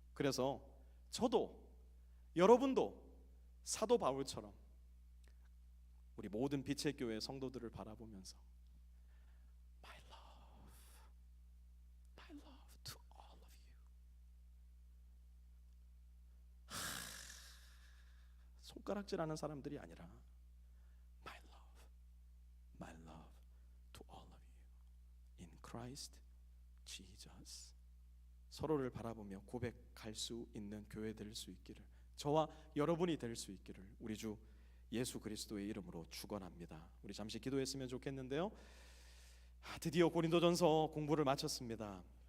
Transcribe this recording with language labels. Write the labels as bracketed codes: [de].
[ko] 그래서 저도 여러분도 사도 바울처럼 우리 모든 빛의 교회 성도들을 바라보면서 [en] My love to all of you. [ko] 손가락질하는 사람들이 아니라 [en] My love to all of you in Christ Jesus. [ko] 서로를 바라보며 고백할 수 있는 교회 될 수 있기를, 저와 여러분이 될 수 있기를 우리 주 예수 그리스도의 이름으로 축원합니다. 우리 잠시 기도했으면 좋겠는데요. 드디어 고린도전서 공부를 마쳤습니다.